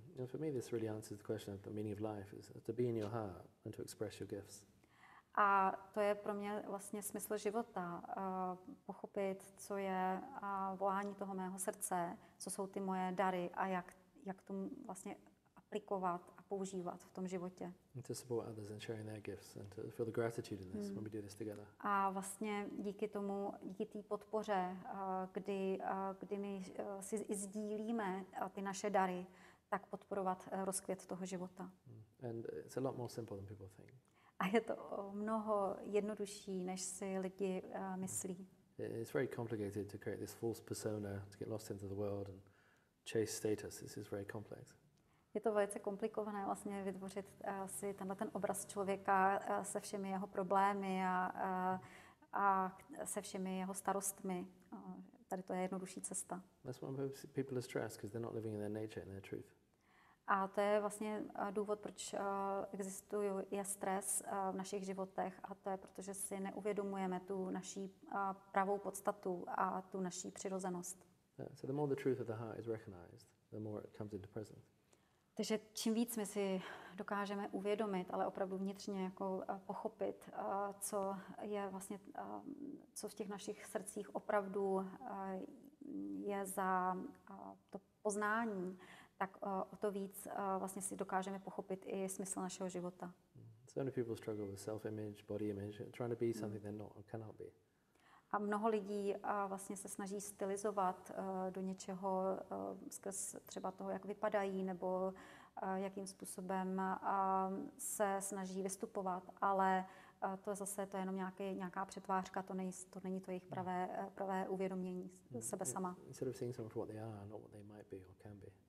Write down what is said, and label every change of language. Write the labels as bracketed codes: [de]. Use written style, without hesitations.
[en] And for me, this really answers the question of the meaning of life is to be in your heart and to express your gifts. [cs] A to je pro mě vlastně smysl života, pochopit, co je volání toho mého srdce, co jsou ty moje dary a jak to vlastně aplikovat a používat v tom životě. [en] And to support others and sharing their gifts and to feel the gratitude in this when we do this together. [cs] A vlastně díky té podpoře, kdy my si i sdílíme ty naše dary, tak podporovat rozkvět toho života. [en] And it's a lot more simple than people think. [cs] A je to mnoho jednodušší, než si lidi myslí. [en] It's very complicated to create this false persona, to get lost into the world and chase status. This is very complex. [cs] Je to velice komplikované vlastně vytvořit si ten obraz člověka se všemi jeho problémy a se všemi jeho starostmi. Tady to je jednodušší cesta. [en] That's why people are stressed because they're not living in their nature and their truth. [cs] A to je vlastně důvod, proč je stres v našich životech, a to je, protože si neuvědomujeme tu naší pravou podstatu a tu naší přirozenost. [en] So the more the truth of the heart is recognized, the more it comes into presence. [cs] Takže čím víc my si dokážeme uvědomit, ale opravdu vnitřně jako pochopit, co je vlastně, co v těch našich srdcích opravdu je za to poznání, tak o to víc vlastně si dokážeme pochopit i smysl našeho života. [en] So many people struggle with self-image, body image, trying to be something they're not or cannot be. [cs] A mnoho lidí vlastně se snaží stylizovat do něčeho skrz třeba toho, jak vypadají, nebo jakým způsobem se snaží vystupovat, ale to zase to je jenom nějaká přetvářka, to není to jejich pravé uvědomění sebe sama. [en] Instead of seeing someone for what they are, not what they might be or can be.